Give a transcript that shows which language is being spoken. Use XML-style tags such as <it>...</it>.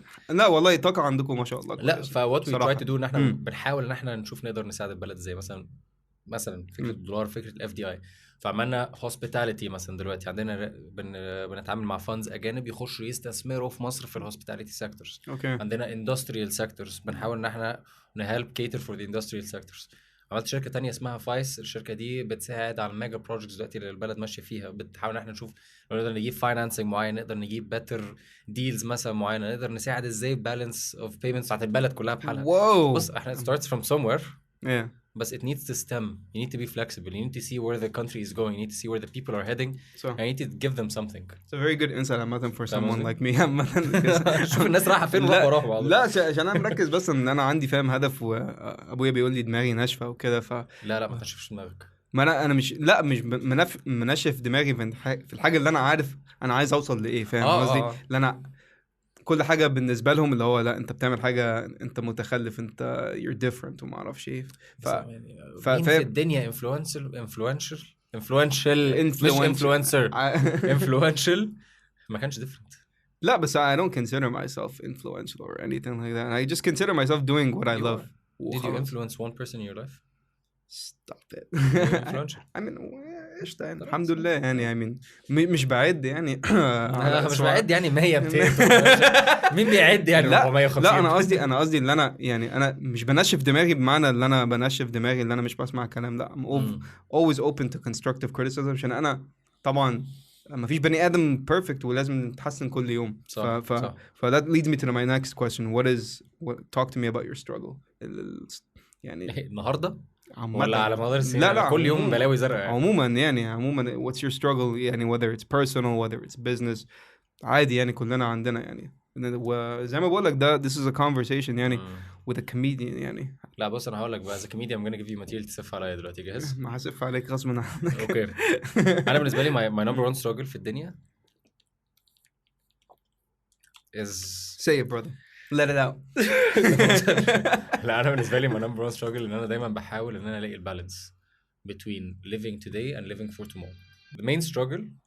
<ar>لا والله طاقة عندكم ما شاء الله. لا فوات</ar> <en>we try to do</en> <ar>ان احنا بنحاول ان احنا نشوف نقدر نساعد البلد زي مثلا فكرة الدولار، فكرة ال FDI. فعملنا hospitality مثلا. دلوقتي عندنا بنتعامل مع funds أجانب يخشوا يستثمروا في مصر في hospitality sectors. عندنا industrial sectors بنحاول ان احنا</ar> <en>help cater for the industrial sectors.</en> <ar>عملت شركة تانية اسمها فايس. الشركة دي بتساعد على الميجا بروجكتس دلوقتي اللي البلد ماشية فيها. بتحاول ان احنا نشوف لو نقدر نجيب financing معين، نقدر نجيب better deals مثلا معينة، نقدر نساعد ازاي balance of payments بتاعت البلد كلها بحالها. بص احنا</ar> <en>starts from somewhere. But it needs to stem. You need to be flexible. You need to see where the country is going. You need to see where the people are heading. And you need to give them something. It's a very good insight for someone like me.</en> <ar>شوف الناس رايحة فين وراهم. لا عشان انا مركز بس ان انا عندي فاهم هدف، وابويا بيقول لي دماغي ناشفه وكده. لا ما تنشفش دماغك. ما انا مش منشف دماغي في الحاجه اللي انا عارف انا عايز اوصل لايه، فاهم قصدي؟ اللي انا كل حاجه بالنسبه لهم اللي هو لا انت بتعمل حاجه انت متخلف، انت</ar> <en>you're different</en> <ar>وما اعرفش ايه. في الدنيا influential ما كانش different. لا بس</ar> <en>I don't consider myself influential or anything like that. I just consider myself doing what I love. Did you influence one person in your life? Stop it. I</en> <ar>mean ايش يعني الحمد لله يعني مش بعد يعني مش بعد يعني 100 200 مين بيعد يعني 450. لا انا قصدي اللي انا يعني انا مش بنشف دماغي بمعنى اللي انا بنشف دماغي اللي انا مش بسمع كلام. لا</ar> <en>I'm always open to constructive criticism</en> <ar>عشان انا طبعا ما فيش بني ادم perfect ولازم نتحسن كل يوم. صح.</ar> <en>that leads me to my next question. Talk to me about your struggle.</en> <ar>يعني النهارده ولا على مدار السنين؟ لا كل يوم بلاوي زرقاء عموما</ar> <en>what's your struggle يعني whether it's personal whether it's business</en> <ar>عادي يعني كلنا عندنا يعني. وزي ما بقول لك ده</ar> <en>this is a conversation يعني with a comedian يعني.</en> <ar>لا بص انا هقول لك بقى</ar> <en>as a comedian I'm gonna give you material</en> <ar>تسف عليا دلوقتي. جاهز؟ ما هسف عليك غصب عنك. اوكي. انا بالنسبه لي</ar> <en>my number one struggle</en> <ar>في الدنيا is</ar> <en>say it brother let it out.</en> <ar>لا انا بالنسبه لي</ar> <en>my number one struggle</en> <ar>ان انا دايما بحاول ان انا الاقي البالانس</ar> <en>between living today and living for tomorrow. The main struggle</en>